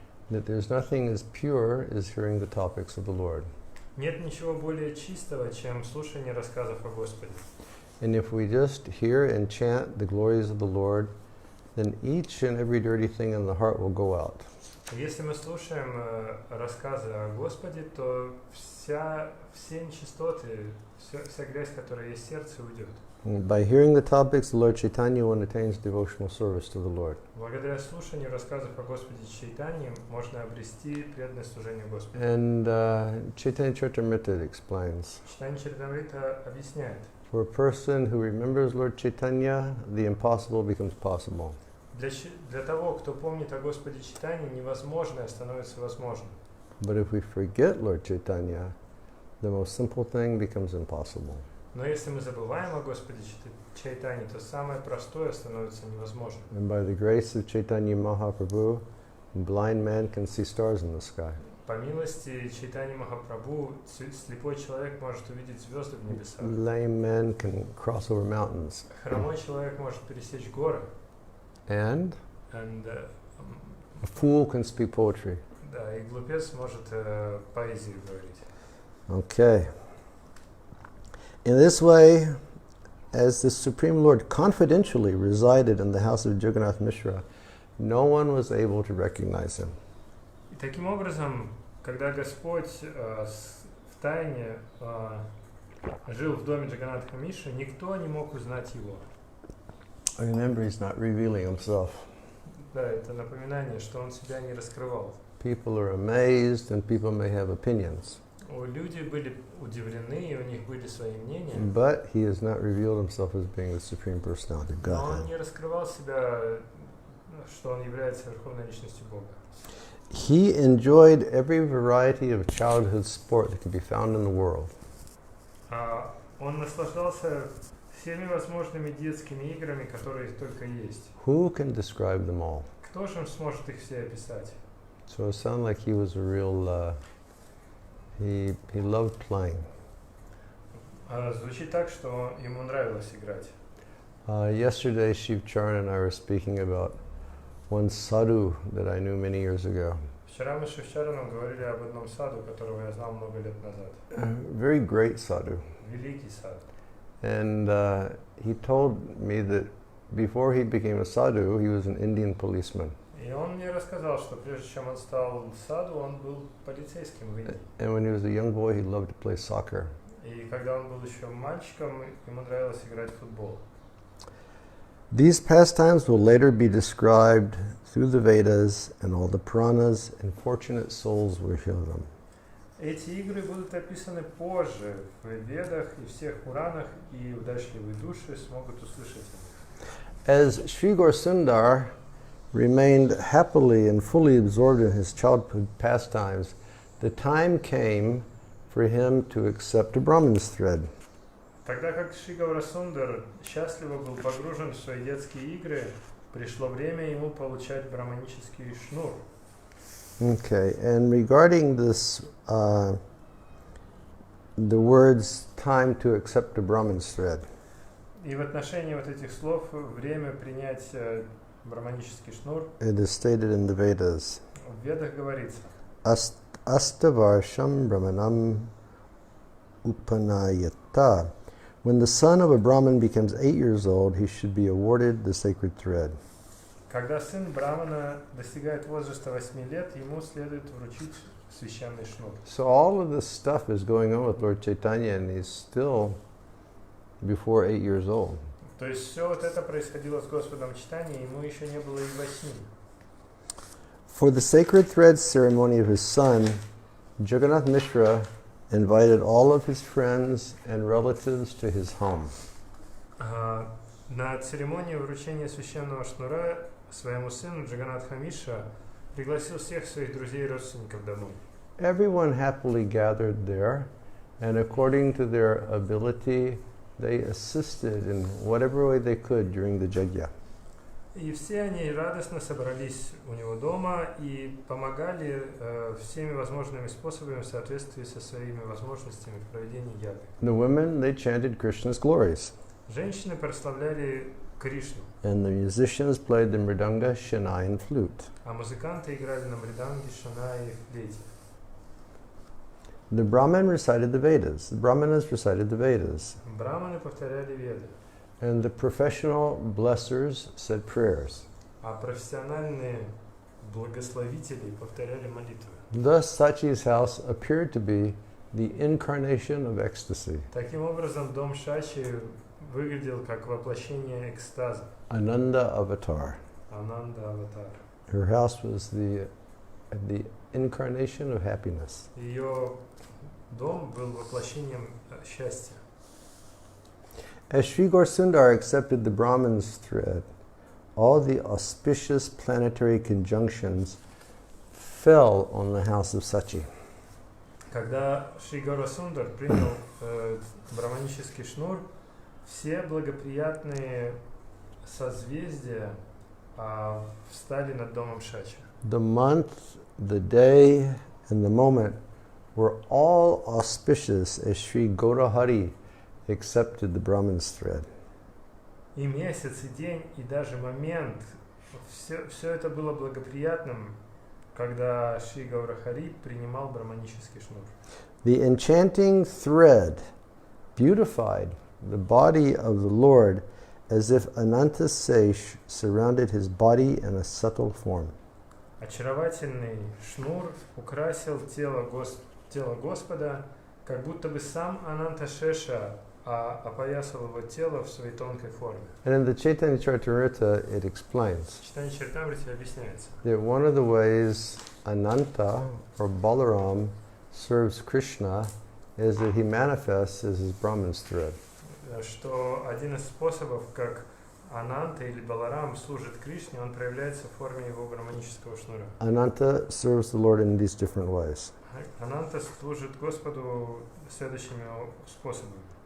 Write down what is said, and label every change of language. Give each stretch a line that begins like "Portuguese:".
English: That there's nothing as pure as hearing the topics of the Lord.
Russian: Нет ничего более чистого, чем слушание рассказов о Господе.
English: And if we just hear and chant the glories of the Lord, then each and every dirty thing in the heart will go out.
Russian: Если мы слушаем рассказы о Господе, то все нечистоты, вся грязь, которая есть в сердце, уйдет.
English: And by hearing the topics of Lord Chaitanya, one attains devotional service to the Lord.
Russian: Благодаря слушанию рассказов о Господе Чайтанье можно обрести преданное служение Господу.
English: And Chaitanya Charitamrita explains,
Russian: Чайтанья Чаритамрита объясняет,
English: for a person who remembers Lord Chaitanya, the impossible becomes possible.
Russian: для того, кто помнит о Господе Чайтанье, невозможное становится возможным.
English: But if we forget Lord Chaitanya, the most simple thing becomes impossible.
Russian: Но если мы забываем о Господе Чайтанье, то самое простое становится невозможным.
English: And by the grace of Chaitanya Mahaprabhu, a blind man can see stars in the sky.
Russian: По милости Чайтаньи Махапрабху слепой человек может увидеть звезды в небесах.
English: Lame men can cross over mountains.
Russian: Хромой человек может пересечь горы.
English: And And, a fool can speak poetry.
Russian: да, и глупец может поэзию говорить.
English: Okay. In this way, as the Supreme Lord confidentially resided in the house of Jagannath Mishra, no one was able to recognize him.
Russian: И таким образом, когда Господь в тайне жил в доме Джаганнатха Мишры, никто не мог узнать его.
English: Remember, he's not revealing himself.
Russian: Да, это напоминание, что он себя не раскрывал.
English: People are amazed and people may have opinions.
Russian: Люди были удивлены, и у них были свои мнения.
English: But he has not revealed himself as being the Supreme Personality of
Russian: Но он
English: Godhead.
Russian: не раскрывал себя, что он является Верховной Личностью Бога.
English: He enjoyed every variety of childhood sport that could be found in the world.
Russian: Он наслаждался всеми возможными детскими играми, которые только есть.
English: Who can describe them all?
Russian: Кто же сможет их все описать?
English: So it sounded like he was a real, he loved playing.
Russian: Звучит так, что ему нравилось играть.
English: Yesterday, Shiv Charan and I were speaking about one sadhu that I knew many years ago.
Russian: Вчера мы с Шивчараном говорили об одном саду, которого я знал много лет назад.
English: Very great sadhu.
Russian: Великий сад.
English: And he told me that before he became a sadhu, he was an Indian policeman.
Russian: И он мне рассказал, что прежде чем он стал саду, он был полицейским в Индии.
English: And when he was a young boy, he loved to play soccer.
Russian: И когда он был еще мальчиком, ему нравилось играть в футбол.
English: These pastimes will later be described through the Vedas, and all the Puranas, and fortunate souls will hear them.
Russian: Эти игры будут описаны позже в Ведах и всех Пуранах, и удачливые души смогут услышать их.
English: As Sri Gaurasundar remained happily and fully absorbed in his childhood pastimes, the time came for him to accept a Brahman's thread.
Russian: Тогда как Шри Гаурасундар счастливо был погружен в свои детские игры, пришло время ему получать браманический шнур.
English: Okay, and regarding this, the words "time to accept a Brahman's thread."
Russian: И в отношении вот этих слов время принять браманический шнур,
English: It is stated in the Vedas.
Russian: в Ведах говорится:
Sanskrit: Astavarsham Brahmanam Upanayata.
English: When the son of a Brahmin becomes 8 years old, he should be awarded the sacred thread.
Russian: Когда сын Брамана достигает возраста 8 лет, ему следует вручить священный шнур.
English: So all of this stuff is going on with Lord Chaitanya, and he's still before 8 years old.
Russian: То есть все вот это происходило с Господом Чайтаньей, ему еще не было и 8.
English: For the sacred thread ceremony of his son, Jagannath Mishra invited all of his friends and relatives to his home.
Russian: На церемонии вручения священного шнура своему сыну Джаганатха Мишра пригласил всех своих друзей и родственников домой.
English: Everyone happily gathered there, and according to their ability, they assisted in whatever way they could during the yajna.
Russian: И все они радостно собрались у него дома и помогали всеми возможными способами в соответствии со своими возможностями в проведении яги.
English: The women, they chanted Krishna's glories.
Russian: Женщины прославляли Кришну,
English: And the musicians played the mridanga, shanai, and flute.
Russian: а музыканты играли на мриданге, шанае и флейте.
English: The Brahmin recited the Vedas. The Brahmanas recited the Vedas.
Russian: Браманы повторяли веды,
English: And the professional blessers said prayers.
Russian: а профессиональные благословители повторяли молитвы.
English: Thus, Sachi's house appeared to be the incarnation of ecstasy.
Russian: Таким образом, дом Шачи выглядел как воплощение экстаза.
Sanskrit: Ananda avatar.
Russian: Ананда Аватар.
English: Her house was the incarnation of happiness.
Russian: Ее дом был воплощением счастья.
English: As Sri Gaurasundar accepted the Brahman's thread, all the auspicious planetary conjunctions fell on the house of Sachi.
Russian: Когда Шри Гаурасундар принял браманический шнур, все благоприятные созвездия встали над домом Шачи.
English: The month, the day, and the moment were all auspicious as Sri Gaurahari accepted the Brahman's thread.
Russian: И месяц, и день, и даже момент, все это было благоприятным, когда Шри Гаурахари принимал браманический шнур.
English: The enchanting thread beautified the body of the Lord as if Ananta Sesh surrounded his body in a subtle form.
Russian: Очаровательный шнур украсил тело Господа, как будто бы сам Ананта Шеша опоясал его тело в своей тонкой форме.
English: And in the Chaitanya Charitamrita it explains
Russian: Читание Чайтамрити объясняется,
English: that one of the ways Ananta or Balaram serves Krishna is that he manifests as his Brahman's thread.
Russian: что один из способов, как Ананта или Баларам служит Кришне, он проявляется в форме его браманического шнура.
English: Ananta serves the Lord in these different ways.
Russian: Ананта служит Господу следующими способами.